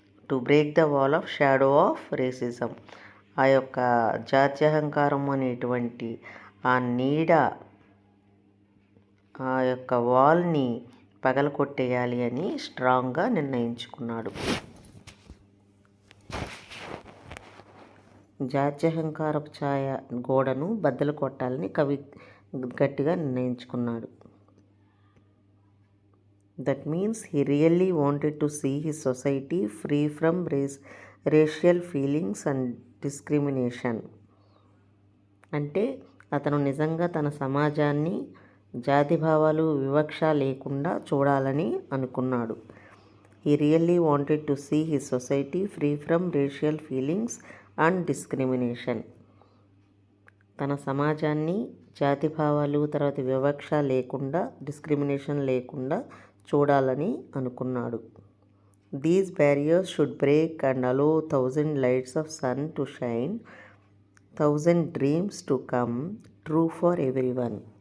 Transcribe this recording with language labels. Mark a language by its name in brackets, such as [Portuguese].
[English] to break the wall of shadow of racism, [Telugu] ఆ యొక్క జాత్యహంకారం అనేటువంటి ఆ నీడ ఆ యొక్క వాల్ని పగలకొట్టేయాలి అని స్ట్రాంగ్గా నిర్ణయించుకున్నాడు. జాత్యహంకారపు ఛాయ గోడను బద్దలు కొట్టాలని కవి గట్టిగా నిర్ణయించుకున్నాడు. [English] That means he really wanted to see his society free from racial feelings and discrimination. [Telugu] అంటే అతను నిజంగా తన సమాజాన్ని జాతి భావాలు వివక్ష లేకుండా చూడాలని అనుకున్నాడు. [English] He really wanted to see his society free from racial feelings and discrimination. [Telugu] తన సమాజాన్ని జాతి భావాలు తర్వాత వివక్ష లేకుండా డిస్క్రిమినేషన్ లేకుండా చూడాలని అనుకున్నాడు. [English] These barriers should break and allow 1000 lights of sun to shine, 1000 dreams to come true for everyone.